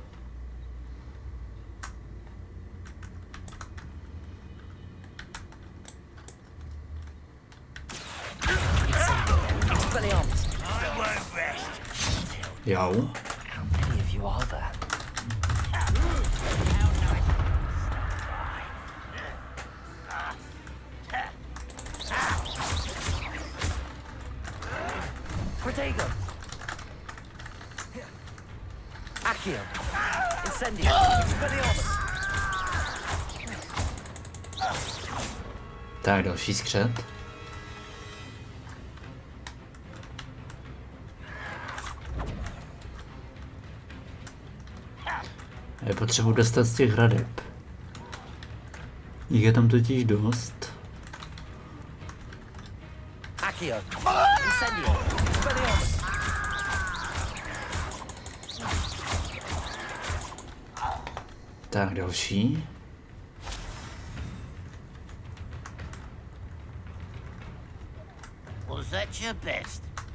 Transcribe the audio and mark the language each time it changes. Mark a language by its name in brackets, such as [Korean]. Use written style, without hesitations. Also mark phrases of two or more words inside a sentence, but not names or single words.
[Czech] Jau. [English] How many of you are there? [Czech] Protego. [Latin] Accio. Incendio. Expelliarmus. [Czech] Tak, další skřet. Je potřebuji dostat z těch hradeb. Jich je tam totiž dost. [Latin] Accio. Incendio. [Czech] Expelliarmus. Tak, další. [English] Was that your best?